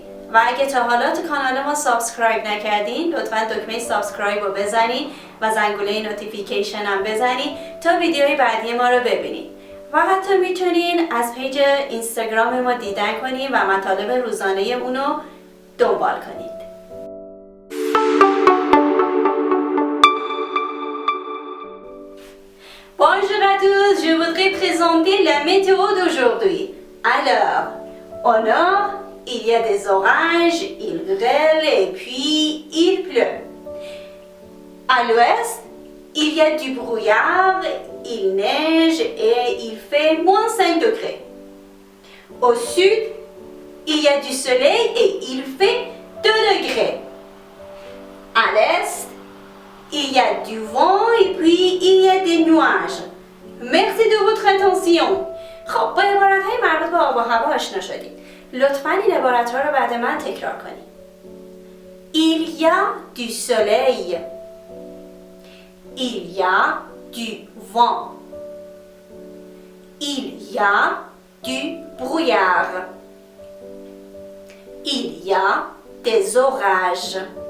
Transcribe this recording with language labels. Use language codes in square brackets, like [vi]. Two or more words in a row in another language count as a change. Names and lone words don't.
[fa] و اگه تا حالا تو کانال ما سابسکرایب نکردین، لطفاً دکمه سابسکرایب رو بزنید و زنگوله نوتیفیکیشن هم بزنید تا ویدیوهای بعدی ما رو ببینید. و حتی میتونین از پیج اینستاگرام ما دیدن کنین و مطالب روزانه اونو دنبال کنید. [fr] Bonjour à tous, je voudrais présenter la météo d'aujourd'hui. Alors, au nord, il y a des orages, il grêle et puis il pleut. À l'ouest, il y a du brouillard, il neige et il fait moins 5 degrés. Au sud, il y a du soleil et il fait 2 degrés. À l'est, il y a du vent et puis il y a des nuages. Merci de votre attention. [fa] خب با عبارت‌های مربوط به آب و هوا آشنا شدید. لطفاً این عبارت‌ها رو بعد من تکرار کنید. [fr] Il y a du soleil. Il y a du vent. Il y a du brouillard. Il y a des orages.